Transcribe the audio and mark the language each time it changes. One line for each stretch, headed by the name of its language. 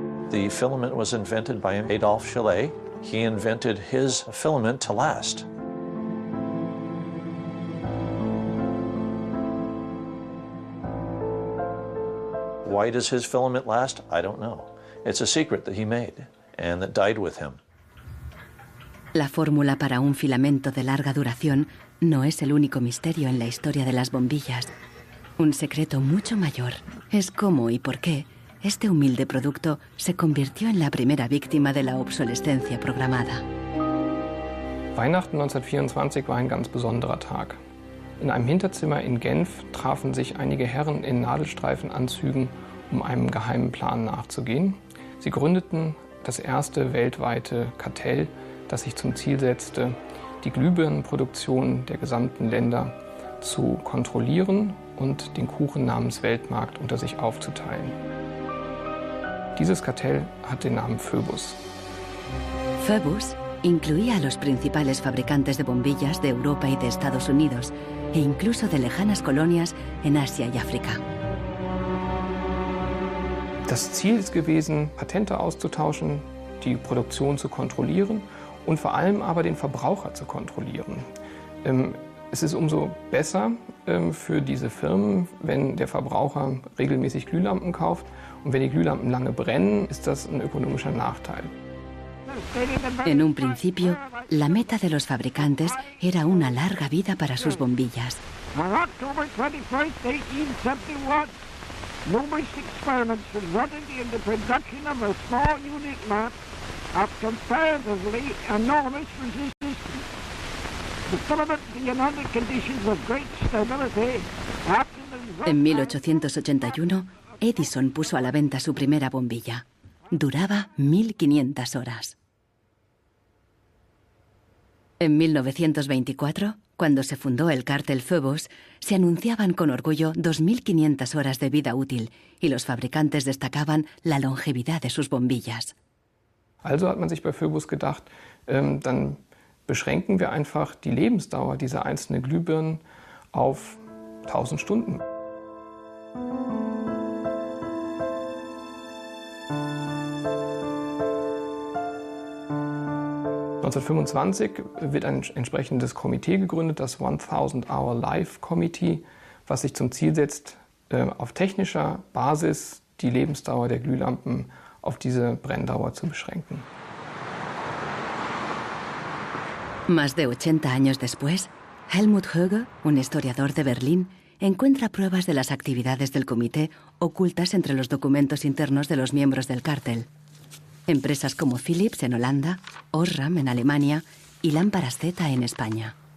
English: The filament was invented by Adolphe Chaillet. He invented his filament to last. Why does his filament last? I don't know. It's a secret that he made and that died with him.
Spanish: La fórmula para un filamento de larga duración no es el único misterio en la historia de las bombillas. Un secreto mucho mayor es cómo y por qué este humilde producto se convirtió en la primera víctima de la obsolescencia programada.
German: Weihnachten 1924 war ein ganz besonderer Tag. In einem Hinterzimmer in Genf trafen sich einige Herren in Nadelstreifenanzügen, um einem geheimen Plan nachzugehen. Sie gründeten das erste weltweite Kartell, das sich zum Ziel setzte, die Glühbirnenproduktion der gesamten Länder zu kontrollieren und den Kuchen namens Weltmarkt unter sich aufzuteilen. Dieses Kartell hat den Namen Phoebus.
Spanish: Phoebus incluía a los principales fabricantes de bombillas de Europa y de Estados Unidos, e incluso de lejanas colonias en Asia y África.
German: Das Ziel ist gewesen, Patente auszutauschen, die Produktion zu kontrollieren und vor allem aber den Verbraucher zu kontrollieren. Es ist umso besser für diese Firmen, wenn der Verbraucher regelmäßig Glühlampen kauft, und wenn die Glühlampen lange brennen, ist das ein ökonomischer Nachteil.
Spanish: En un principio, la meta de los fabricantes era una larga vida para sus bombillas.
English: On October 21st, 1871, numerous experiments resulted in the production of a small unit lamp of comparatively enormous resistance. The filament being under conditions of great stability after the...
Spanish: En 1881, Edison puso a la venta su primera bombilla. Duraba 1500 horas. En 1924, cuando se fundó el cártel Phoebus, se anunciaban con orgullo 2500 horas de vida útil y los fabricantes destacaban la longevidad de sus bombillas.
German: Also hat man sich bei Phoebus gedacht, dann beschränken wir einfach die Lebensdauer dieser einzelnen Glühbirnen auf 1000 Stunden. (1925) wird ein entsprechendes Komitee gegründet, das 1000 Hour Life Committee, was sich zum Ziel setzt, auf technischer Basis die Lebensdauer der Glühlampen auf diese Brenndauer zu beschränken.
Spanish: Más de 80 años después, Helmut Höge, un historiador de Berlín, encuentra pruebas de las actividades del comité ocultas entre los documentos internos de los miembros del cártel. Empresas como Philips en Holanda, Osram en Alemania y Lámparas Z en España.